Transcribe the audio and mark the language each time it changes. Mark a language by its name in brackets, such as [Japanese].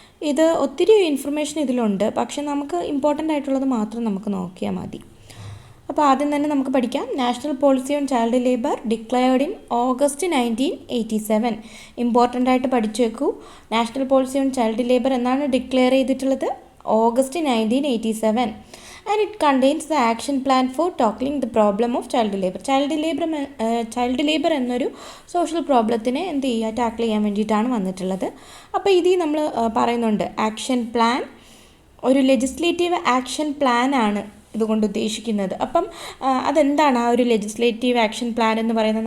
[Malayalam] ഇത് ഒത്തിരി ഇൻഫർമേഷൻ ഇതിലുണ്ട്, പക്ഷെ നമുക്ക് ഇമ്പോർട്ടൻ്റ് ആയിട്ടുള്ളത് മാത്രം നമുക്ക് നോക്കിയാൽ മതി. അപ്പോൾ ആദ്യം തന്നെ നമുക്ക് പഠിക്കാം. [English] National policy on child labour declared in August 1987. [Malayalam] Important ആയിട്ട് പഠിച്ചു വെക്കൂ. National policy on child labour എന്നാണ് ഡിക്ലെയർ ചെയ്തിട്ടുള്ളത്? [English] August 1987. And it contains the action plan for tackling the problem of child labor. [Malayalam] Child labour എന്നൊരു social പ്രോബ്ലത്തിനെ എന്ത് ചെയ്യുക, tackle ചെയ്യാൻ വേണ്ടിയിട്ടാണ് വന്നിട്ടുള്ളത്. അപ്പോൾ ഇതിൽ നമ്മൾ പറയുന്നുണ്ട് ആക്ഷൻ പ്ലാൻ, ഒരു ലെജിസ്ലേറ്റീവ് ആക്ഷൻ പ്ലാൻ ആണ് ഇതുകൊണ്ട് ഉദ്ദേശിക്കുന്നത്. അപ്പം അതെന്താണ് ആ ഒരു ലെജിസ്ലേറ്റീവ് ആക്ഷൻ പ്ലാൻ എന്ന് പറയുന്നത്?